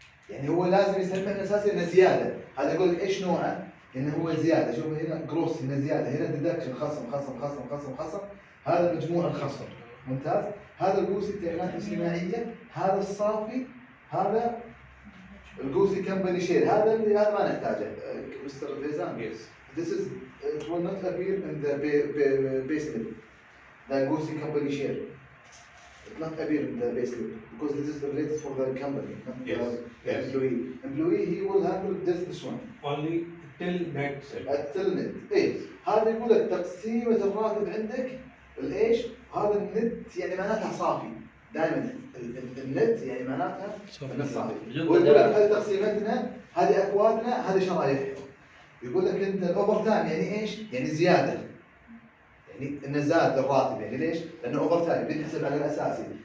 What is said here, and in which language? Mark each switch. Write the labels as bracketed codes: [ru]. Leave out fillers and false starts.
[ar] يعني هو لازم يسمع من الاساسي انه زياده. هذا يقول لك ايش نوعه؟ انه هو زياده. شوف هنا جروس، هنا زياده، هنا ديدكشن، خصم. هذا مجموع الخصم. ممتاز. هذا القوسي التأمينات الاجتماعيه، هذا الصافي، هذا القوسي [en] company share, [ar] هذا ما نحتاجه. مستر فيزان. [en] Yes. This is it will not appear in the payslip. The GUSI company share. It not appear in the payslip because this is related for the company, not the employee. Employee he will handle this one. Only till net salary. till net. [ar] ايه. هذا يقول لك تقسيمة الراتب عندك الايش؟ هذا النت يعني معناتها صافي. دائما النت يعني معناتها صافي. ويقول لك هذه تقسيمتنا، هذه اكوادنا، هذه شرايحهم. يقول لك انت الاوفر تايم يعني ايش؟ يعني زياده. يعني انه زاد الراتب، يعني ليش؟ لانه اوفر تايم بينحسب على الاساسي.